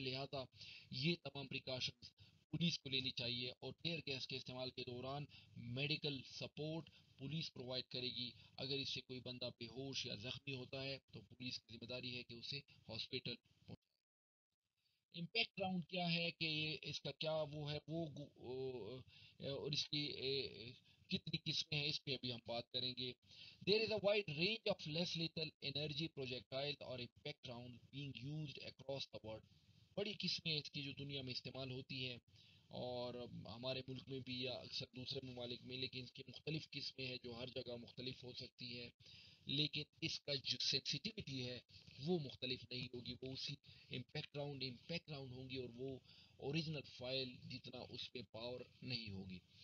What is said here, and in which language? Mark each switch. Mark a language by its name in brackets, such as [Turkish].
[Urdu] لہذا یہ تمام پریکاشنز پولیس کو لینی چاہیے اور ٹیئر گیس کے استعمال کے دوران میڈیکل سپورٹ پولیس پرووائڈ کرے گی. اگر اس سے کوئی بندہ بے ہوش یا زخمی ہوتا ہے تو پولیس کی ذمہ داری ہے کہ اسے ہاسپٹل. امپیکٹ راؤنڈ کیا ہے کہ اس کا کیا وہ ہے وہ اور اس کی کتنی قسمیں ہیں اس پہ ابھی ہم بات کریں گے. [English] There is a wide range of less lethal energy projectile اور impact round being used across the world. [Urdu] بڑی قسمیں اس کی جو دنیا میں استعمال ہوتی ہیں اور ہمارے ملک میں بھی یا اکثر دوسرے ممالک میں, لیکن اس کی مختلف قسمیں ہیں جو ہر جگہ مختلف ہو سکتی ہیں لیکن اس کا جو سینسیٹیوٹی ہے وہ مختلف نہیں ہوگی. وہ اسی امپیکٹ راؤنڈ ہوں گی اور وہ اوریجنل فائل جتنا اس میں پاور نہیں ہوگی.